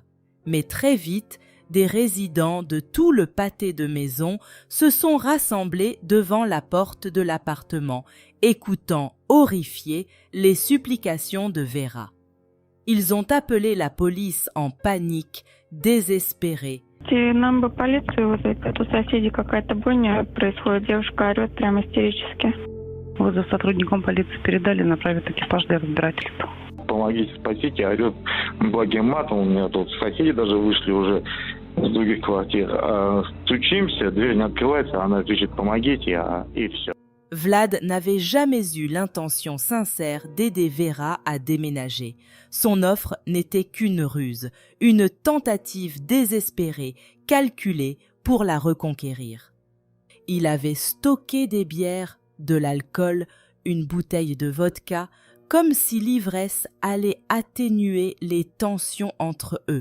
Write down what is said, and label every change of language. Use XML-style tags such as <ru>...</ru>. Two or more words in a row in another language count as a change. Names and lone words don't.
<fr>Mais très vite, des résidents de tout le pâté de maisons se sont rassemblés devant la porte de l'appartement, écoutant, horrifiés, les supplications de Vera. Ils ont appelé la police en panique, désespérés.</fr> <ru>Нам бы полицию вызвать, а то соседи какая-то бойня происходит, девушка орет прямо истерически. Вот за сотрудником полиции передали, направят экипаж для разбирательства. помогите, спасите, орет благим матом. У меня тут соседи даже вышли уже с других квартир. Стучимся, дверь не открывается, она кричит «помогите», и все.</ru> <fr>Vlad n'avait jamais eu l'intention sincère d'aider Vera à déménager. Son offre n'était qu'une ruse, une tentative désespérée, calculée pour la reconquérir. Il avait stocké des bières, de l'alcool, une bouteille de vodka, comme si l'ivresse allait atténuer les tensions entre eux.</fr>